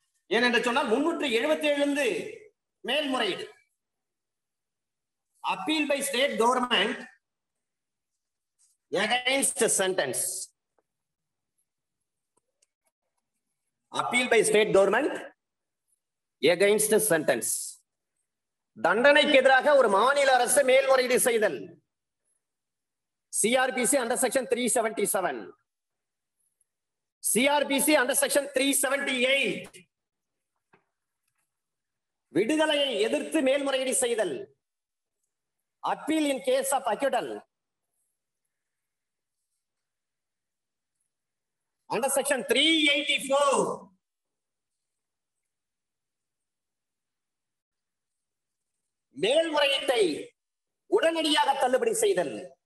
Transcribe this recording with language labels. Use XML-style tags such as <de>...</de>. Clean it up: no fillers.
<ta>ஏனென்று சொன்னால் 377 மேல்முறையீடு,</ta> <en>Appeal by state government against sentence. Appeal by state government against sentence.</en> <ta>தண்டனைக்கு எதிராக ஒரு மாநில அரசு மேல்முறையீடு செய்தல்.</ta> <en>CRPC under section 377, CRPC under section 378</en> <ta>விடுதலையை எதிர்த்து மேல்முறையீடு செய்தல்.</ta> <en>appeal in case of acquittal under section 384</en> <ta>மேல்முறையீட்டை உடனடியாக தள்ளுபடி செய்தல்.</ta>